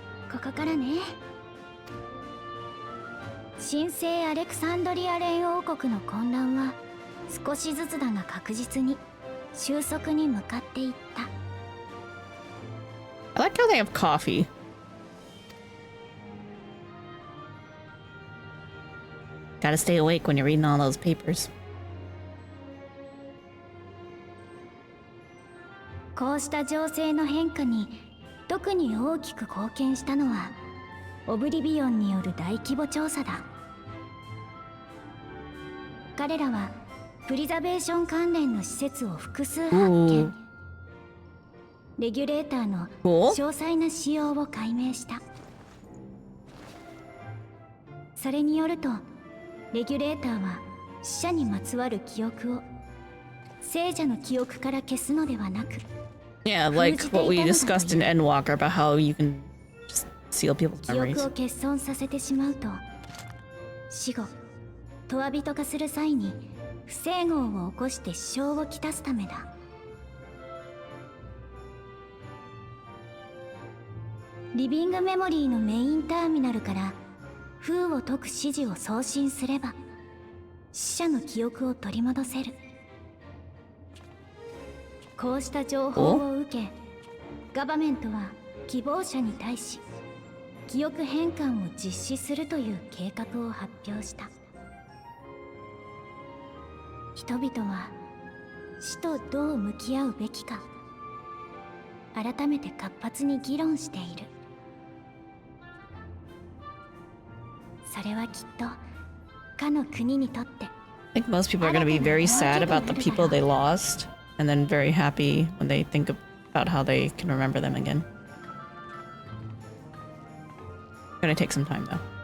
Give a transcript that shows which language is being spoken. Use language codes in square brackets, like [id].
[ja] ここからね。神聖アレクサンドリア連王国の混乱は少しずつだが確実に収束に向かっていった。 [en] I like how they have coffee. Gotta stay awake when you're reading all those papers. [ja] こうした情勢の変化に特に大きく貢献したのはオブリビオンによる大規模調査だ。彼らはプリザベーション関連の施設を複数発見。レギュレーターの詳細な仕様を解明した。それによるとレギュレーターは死者にまつわる記憶を聖者の記憶から消すのではなく、 [en] Yeah, like what we discussed in Endwalker about how you can just seal people's [ja] 記憶 [en] memories. [ja] を欠損させてしまうと死後トワ人化する際に不整合を起こして支障をきたすためだ。リビングメモリーのメインターミナルから封を解く指示を送信すれば死者の記憶を取り戻せる。こうした情報を受けガバメントは希望者に対し記憶変換を実施するという計画を発表した。人々は死とどう向き合うべきか改めて活発に議論している。それはきっとかの国にとって [en] I think most people are going to be very sad about the people they lost and then very happy when they think about how they can remember them again. Gonna take some time though.